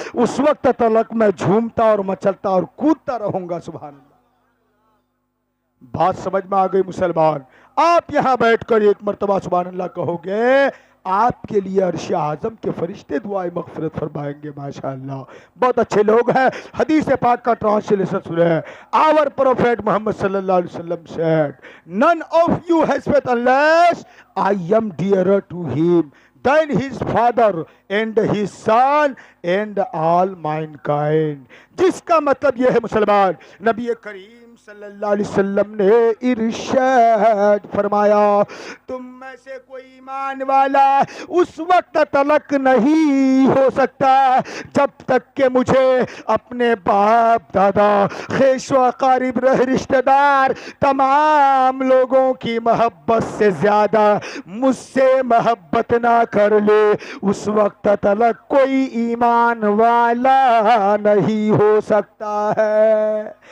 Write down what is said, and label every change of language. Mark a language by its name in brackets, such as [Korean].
[Urdu] اس وقت تلک میں جھومتا اور مچلتا اور کودتا رہوں گا. سبحان اللہ. بات سمجھ میں آ گئی مسلمان؟ آپ یہاں بیٹھ کر ایک مرتبہ سبحان اللہ کہو گے, آپ کے لیے عرش اعظم کے فرشتے دعائیں مغفرت فرمائیں گے ماشاءاللہ. بہت اچھے لوگ ہیں. حدیث پاک کا ٹرانسلیشن سنیں. [English] Our prophet Muhammad sallallahu alaihi wasallam said, none of you has faith unless I am dearer to him than his father and his son and all mankind. [Urdu] جس کا مطلب یہ ہے مسلمان, نبی کریم صلی اللہ علیہ وسلم نے ارشاد فرمایا, تم میں سے کوئی ایمان والا اس وقت تلک نہیں ہو سکتا جب تک کہ مجھے اپنے باپ دادا خیش و اقارب رشتہ دار تمام لوگوں کی محبت سے زیادہ مجھ سے محبت نہ کر لے, اس وقت تلک کوئی ایمان والا نہیں ہو سکتا ہے.